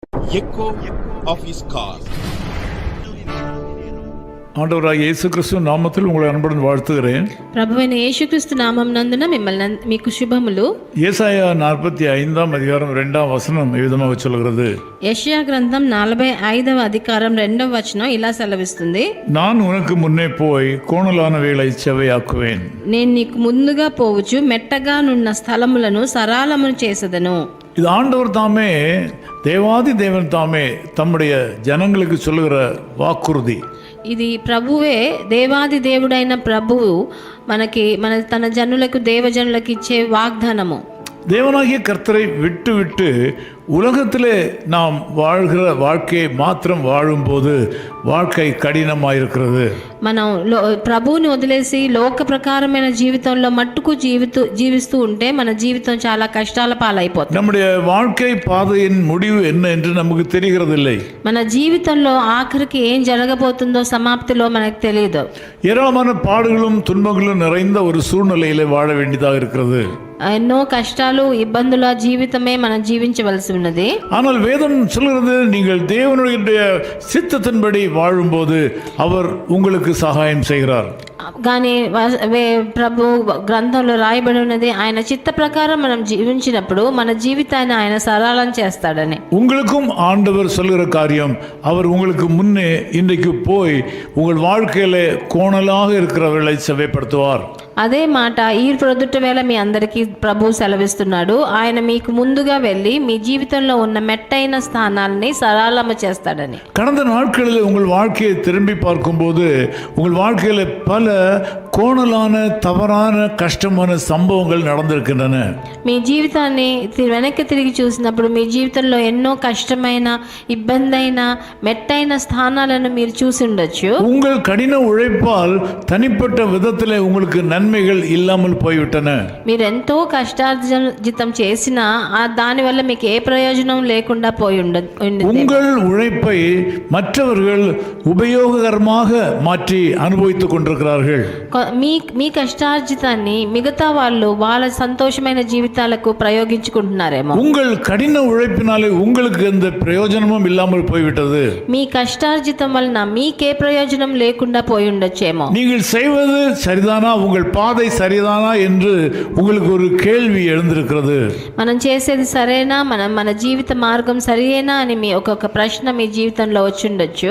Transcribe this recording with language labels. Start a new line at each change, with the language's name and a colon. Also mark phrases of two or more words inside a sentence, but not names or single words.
English: echo of his call.
Tamil: ஆண்டவராகிய இயேசு கிறிஸ்து நாமத்தில் உங்களை அன்புடன் வாழ்த்துகிறேன்.
Telugu: ప్రభువైన యేసుక్రీస్తు నామం నందున మిమ్మల్ని మీకు శుభములు.
Tamil: ஏசாயா 45 அதிகாரம் 2 வசனம் விதமாக சொல்கிறது.
Telugu: యెషయా గ్రంథం 45వ అధికారం 2వ వచనం ఇలా సెలవిస్తుంది.
Tamil: நான் உனக்கு முன்னே போய் கோணலானவைகளை செவ்வையாக்குவேன்.
Telugu: నేను నీకు ముందుగా పోవచ్చు మెట్టగా నున్న స్థలములను సరాలమును చేసెదను.
Tamil: இது ஆண்டவர் தாமே, தேவாதி தேவன் தாமே தம்முடைய ஜனங்களுக்கு சொல்லுகிற வாக்குறுதி.
Telugu: ఇది ప్రభువే, దేవాది దేవుడైన ప్రభువు తన జనులకు దేవజనులకు ఇచ్చే వాగ్దానము.
Tamil: தேவனாகிய கர்த்தரை விட்டு விட்டு உலகத்திலே நாம் வாழ்கிற வாழ்க்கையை மாத்திரம் வாழும்போது வாழ்க்கை கடினமாயிருக்கிறது.
Telugu: మనం ప్రభువుని వదిలేసి లోక ప్రకారమైన జీవితంలో మట్టుకు జీవిస్తూ ఉంటే మన జీవితం చాలా కష్టాల పాలైపోతుంది.
Tamil: நம்முடைய வாழ்க்கை பாதையின் முடிவு என்ன என்று நமக்கு தெரிகிறதில்லை.
Telugu: మన జీవితంలో ఆఖరికి ఏం జరగబోతుందో సమాప్తిలో మనకు తెలియదు.
Tamil: ஏராளமான பாடுகளும் துன்பங்களும் நிறைந்த ஒரு சூழ்நிலையிலே வாழ வேண்டியதாக இருக்கிறது.
Telugu: ఎన్నో కష్టాలు ఇబ్బందుల జీవితమే మనం జీవించవలసి ఉన్నది.
Tamil: ஆனால் வேதம் சொல்கிறது, நீங்கள் தேவனுடைய சித்தத்தின்படி வாழும்போது அவர் உங்களுக்கு சகாயம் செய்கிறார்.
Telugu: కానీ ప్రభు గ్రంథంలో రాయబడి ఉన్నది, ఆయన చిత్త ప్రకారం మనం జీవించినప్పుడు మన జీవితాన్ని ఆయన సరళం చేస్తాడని.
Tamil: உங்களுக்கும் ஆண்டவர் சொல்கிற காரியம், அவர் உங்களுக்கு முன்னே இன்றைக்கு போய் உங்கள் வாழ்க்கையில கோணலாக இருக்கிறவர்களை செவ்வைப்படுத்துவார்.
Telugu: అదే మాట ఈ ప్రొద్దుట వేళ మీ అందరికీ ప్రభు సెలవిస్తున్నాడు. ఆయన మీకు ముందుగా వెళ్ళి మీ జీవితంలో ఉన్న మెట్టైన స్థానాలని సరళము చేస్తాడని.
Tamil: கடந்த நாட்களில் உங்கள் வாழ்க்கையை திரும்பி பார்க்கும்போது உங்கள் வாழ்க்கையில பல கோணலான தவறான கஷ்டமான சம்பவங்கள் நடந்திருக்கின்றன.
Telugu: మీ జీవితాన్ని వెనక్కి తిరిగి చూసినప్పుడు మీ జీవితంలో ఎన్నో కష్టమైన ఇబ్బందైన మెట్టైన స్థానాలను మీరు చూసి ఉండొచ్చు.
Tamil: உங்கள் கடின உழைப்பால் தனிப்பட்ட விதத்திலே உங்களுக்கு நன்மைகள் இல்லாமல் போய்விட்டன.
Telugu: మీరు ఎంతో కష్టార్జితం చేసినా దానివల్ల మీకు ఏ ప్రయోజనం లేకుండా పోయి ఉండదు.
Tamil: உங்கள் உழைப்பை மற்றவர்கள் உபயோககரமாக மாற்றி அனுபவித்துக் கொண்டிருக்கிறார்கள்.
Telugu: మీ కష్టార్జితాన్ని మిగతా వాళ్ళు వాళ్ళ సంతోషమైన జీవితాలకు ప్రయోగించుకుంటున్నారేమో.
Tamil: உங்கள் கடின உழைப்பினாலே உங்களுக்கு எந்த பிரயோஜனமும் இல்லாமல் போய்விட்டது.
Telugu: మీ కష్టార్జితం వలన మీకే ప్రయోజనం లేకుండా పోయి ఉండొచ్చేమో.
Tamil: நீங்கள் செய்வது சரிதானா, உங்கள் பாதை சரிதானா என்று உங்களுக்கு ஒரு கேள்வி எழுந்திருக்கிறது.
Telugu: మనం చేసేది సరేనా, మన జీవిత మార్గం సరియేనా అని మీ ఒక ప్రశ్న మీ జీవితంలో వచ్చి ఉండొచ్చు.